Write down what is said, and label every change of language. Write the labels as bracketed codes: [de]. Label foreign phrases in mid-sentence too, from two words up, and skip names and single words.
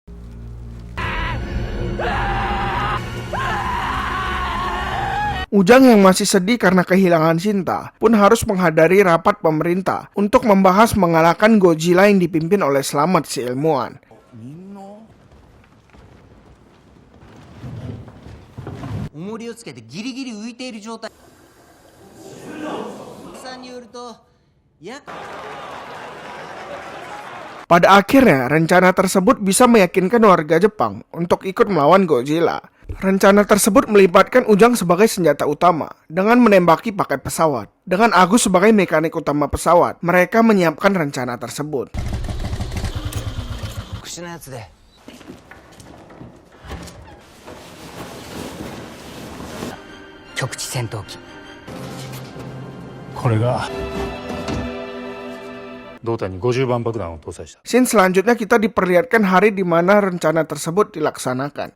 [id] Ujang yang masih sedih karena kehilangan Shinta pun harus menghadiri rapat pemerintah untuk membahas mengalahkan Godzilla yang dipimpin oleh Slamet si ilmuwan. [ja] 重りをつけてギリギリ浮いている状態。さんによると、 [id] Pada akhirnya, rencana tersebut bisa meyakinkan warga Jepang untuk ikut melawan Godzilla. Rencana tersebut melibatkan Ujang sebagai senjata utama dengan menembaki pakai pesawat. Dengan Agus sebagai mekanik utama pesawat, mereka menyiapkan rencana tersebut. [ja] 特殊なやつで。局地戦闘機。これが胴体に50番爆弾を搭載した。 [id] Scene selanjutnya kita diperlihatkan hari di mana rencana tersebut dilaksanakan.